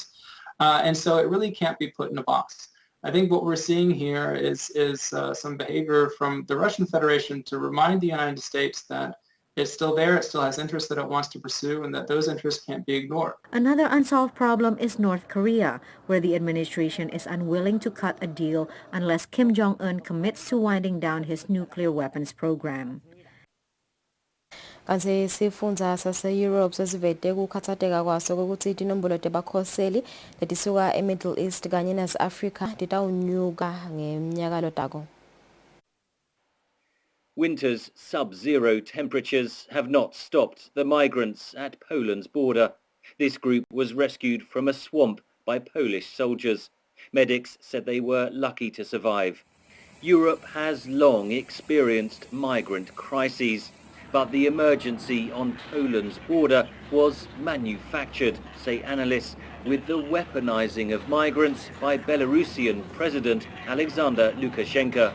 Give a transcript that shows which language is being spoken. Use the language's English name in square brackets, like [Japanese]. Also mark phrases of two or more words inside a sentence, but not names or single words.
[English] And so it really can't be put in a box. I think what we're seeing here is some behavior from the Russian Federation to remind the United States that it's still there, it still has interests that it wants to pursue, and that those interests can't be ignored. Another unsolved problem is North Korea, where the administration is unwilling to cut a deal unless Kim Jong-un commits to winding down his nuclear weapons program. [Swati] Kanti sifundza sase-Europe sesivete kukhatsateka kwaso kokuthi tinombolo tebakhoseli letisuka e-Middle East kanye nase-Africa titawunyuka ngemnyaka lotako. [English] Winter's sub-zero temperatures have not stopped the migrants at Poland's border. This group was rescued from a swamp by Polish soldiers. Medics said they were lucky to survive. Europe has long experienced migrant crises, but the emergency on Poland's border was manufactured, say analysts, with the weaponizing of migrants by Belarusian President Alexander Lukashenko.